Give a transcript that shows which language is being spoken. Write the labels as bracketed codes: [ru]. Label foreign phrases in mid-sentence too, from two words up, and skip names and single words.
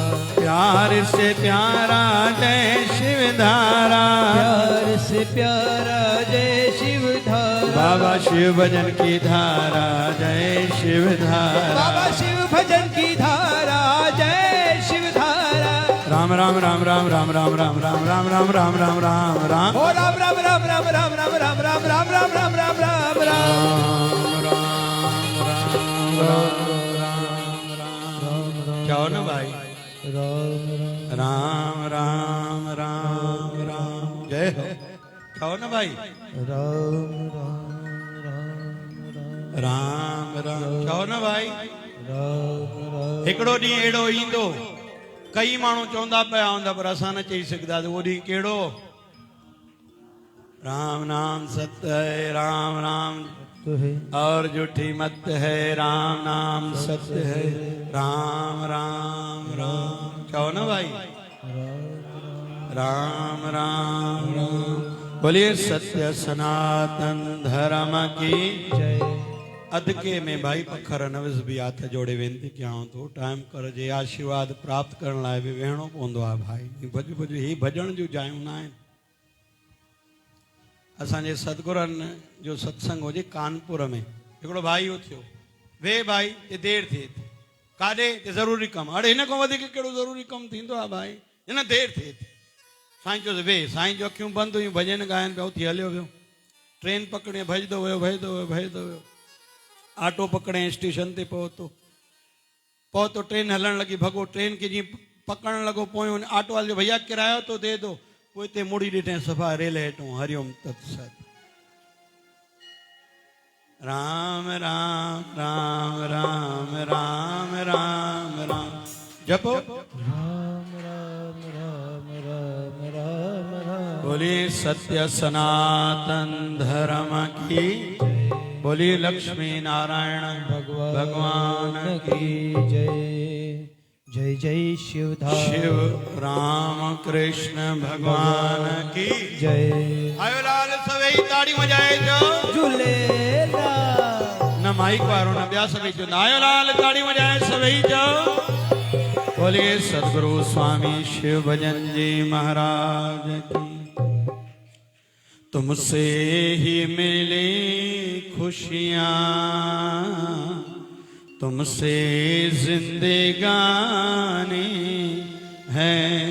[hi] प्यार से प्यारा जय शिवधारा। प्यार से प्यारा जय शिवधारा। बाबा शिव भजन की धारा जय शिवधारा। बाबा शिव भजन की धारा जय शिवधारा। राम राम राम राम राम राम राम राम राम राम राम राम राम राम। ओ राम राम राम राम राम राम राम राम राम राम राम राम राम राम। क्या हो ना भाई। राम राम राम राम राम जय हो। क्या हो ना भाई। राम राम राम क्या हो ना भाई। राम [sd] हिकिड़ो ॾींहुं अहिड़ो ईंदो कई माण्हू चवंदा पिया हूंदा पर असां न चई सघंदा उहो ॾींहुं कहिड़ो। [hi] राम नाम सत्य है राम नाम और झूठी मत है राम नाम सत्य है राम राम राम। क्या हो ना भाई। राम राम राम बोलिए सत्य सनातन धर्म की जय। [sd] अदके में भाई पखर नविस भी हाथ जोड़े वेनती कयां तो टाइम कर जे आशीर्वाद प्राप्त करण लाइ भी वेहणो पवंदो आहे भाई। भॼ भॼ ही भॼण जूं जायूं न आहिनि। असांजे सतगुरनि जो सत्संग हुजे कानपुर में हिकिड़ो भाई उथियो वे भाई ते देरि थिए थी काॾे ते ज़रूरी कमु। हाणे हिन खां वधीक कहिड़ो ज़रूरी कमु थींदो आहे भाई। हिन देरि थिए थी साईं चयोसि वे। साईं जो अखियूं बंदि हुयूं भॼन ॻाइनि पिया उथी हलियो वियो। ट्रेन पकड़े भॼंदो वियो भॼंदो वियो भॼंदो वियो। ऑटो पकड़े स्टेशन ते पहुतो ट्रेन हलण लगी भॻो ट्रेन खे जीअं पकड़ण लॻो पोयों ऑटो वाले भैया किरायो [hi] तो दे दो। [sd] पोइ हिते मुड़ी ॾिठे सफ़ा रेल हेठों [sa] हरिओम तत्सत। [hi] राम राम राम राम राम राम राम जपो। राम राम राम राम राम राम। बोलिए सत्य सनातन धर्म की। बोलिए लक्ष्मी नारायण भगवान की जय। जय जय शिवधारा। शिव राम कृष्ण भगवान की जय। [sd] आयो लाल सभई ताड़ी वजाए जो झूलेलाल। न माइक वारो न ॿिया सभई जो आयो लाल ताड़ी वजाए सभई जो। [hi] बोलिए सदगुरु स्वामी शिव भजन जी महाराज की। तुमसे ही मिली खुशियाँ तुमसे जिंदगानी है।